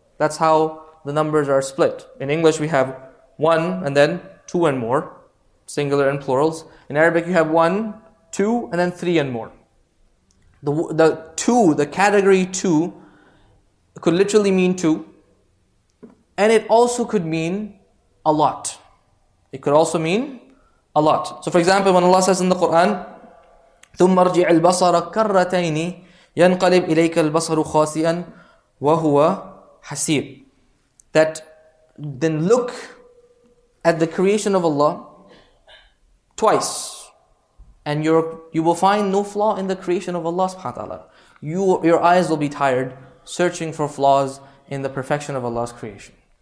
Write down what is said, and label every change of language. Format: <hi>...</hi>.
<en>That's how the numbers are split. In English we have 1 and then 2 and more, singular and plurals. In Arabic you have 1, 2, and then 3 and more. The 2, the category 2, could literally mean 2, and it also could mean a lot. It could also mean a lot. So for example, when Allah says in the Quran,</en> <ar>ثُمَّ ارْجِعِ الْبَصَرَ كَرَّتَيْنِ يَنْقَلِبْ إِلَيْكَ الْبَصَرُ خَاسِئًا وَهُوَ حَسِيرٌ.</ar> <en>That then look at the creation of Allah twice, and you will find no flaw in the creation of Allah subhanahu wa ta'ala. Your eyes will be tired searching for flaws in the perfection of Allah's creation.</en>